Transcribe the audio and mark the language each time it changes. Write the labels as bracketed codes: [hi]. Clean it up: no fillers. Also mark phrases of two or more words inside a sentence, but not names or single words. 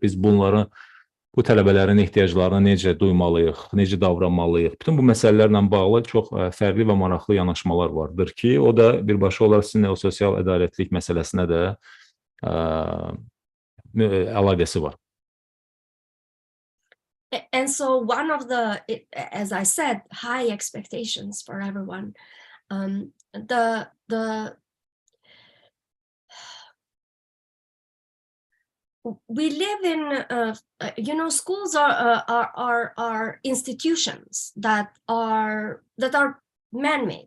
[az] Biz bu tələbələrin ehtiyaclarını necə duymalıyıq, necə davranmalıyıq? Bütün bu məsələlərlə bağlı çox fərqli və maraqlı yanaşmalar vardır ki, o da birbaşa olaraq sizinlə o sosial ədalətlik məsələsinə də əlaqəsi var. [en] And so one of the, as I said, high expectations for everyone. We live in, schools are institutions that are man-made.